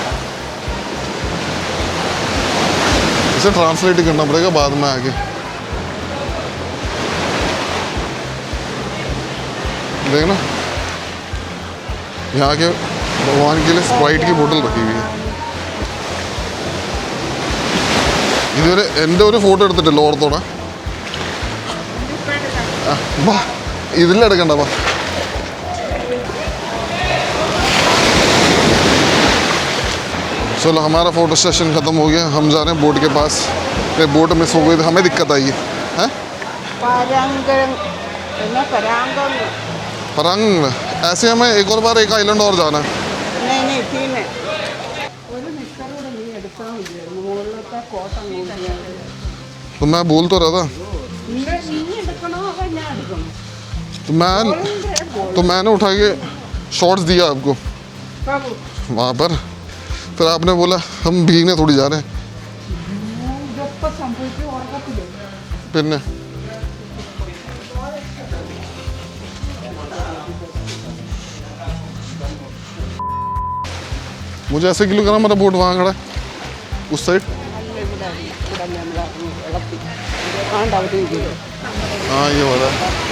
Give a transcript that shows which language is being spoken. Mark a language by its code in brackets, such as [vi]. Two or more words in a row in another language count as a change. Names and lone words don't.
[hi] इसे ट्रांसलेट ही करना पड़ेगा बाद में आगे। देखना यहाँ के भगवान के लिए स्प्राइट की बोतल रखी हुई है। [ml] ഇതുവരെ എൻ്റെ ഒരു ഫോട്ടോ എടുത്തിട്ടില്ല ഓർത്തോടെ. വാ ഇതിലെടുക്കണ്ട വാ. [hi] चलो हमारा [en] photo session [hi] ख़त्म हो गया। हम जा रहे हैं बोट के पास। बोट मिस हो गई तो हमें दिक्कत आई है। परांग ऐसे हमें एक और बार एक आइलैंड और जाना है। नहीं तीन है। [ml] ഒരു നിക്കറൂടെ നീ എടുക്കാൻ വിചാരിച്ചു മുകളിലത്തെ കോട്ട നോക്കിയാണ്. [hi] तो मैं बोल तो रहा था [ml] നീ എടുക്കണോ അതോ ഞാൻ എടുക്കണോ? [hi] तो मैंने उठा के शॉट्स दिया आपको बाबू वहाँ पर। फिर आपने बोला हम भीगने थोड़ी जा रहे हैं। [ml] ഇതൊക്കെ സംഭവിച്ചു ഓർക്കത്തില്ലേ? [hi] പിന്നെ मुझे ऐसे क्यों करना? मेरा बोट वहाँ खड़ा है उस साइड। हाँ ये वाला है।